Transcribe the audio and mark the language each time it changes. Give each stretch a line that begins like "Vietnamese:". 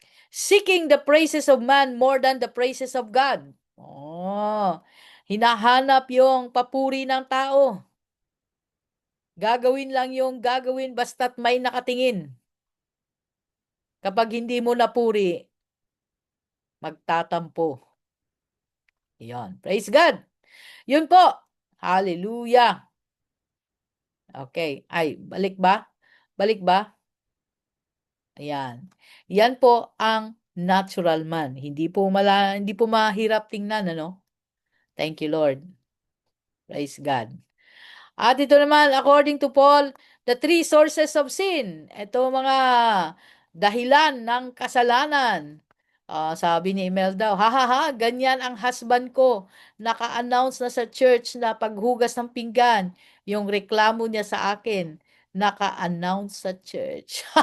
English: Seeking the praises of man more than the praises of God.
Filipino: Oh, hinahanap yung papuri ng tao. Gagawin lang yung gagawin basta't may nakatingin. Kapag hindi mo napuri, magtatampo. Yan.
English: Praise God.
Filipino: Yun po. Hallelujah. Okay. Ay, balik ba? Balik ba? Ayan. Yan po ang natural man. Hindi po mahirap tingnan, ano?
English: Thank you, Lord. Praise God.
Filipino: At ito naman,
English: according to Paul, the three sources of sin.
Filipino: Ito mga dahilan ng kasalanan. Sabi ni Imelda, ganyan ang husband ko. Naka-announce na sa church na paghugas ng pinggan. Yung reklamo niya sa akin, naka-announce sa church.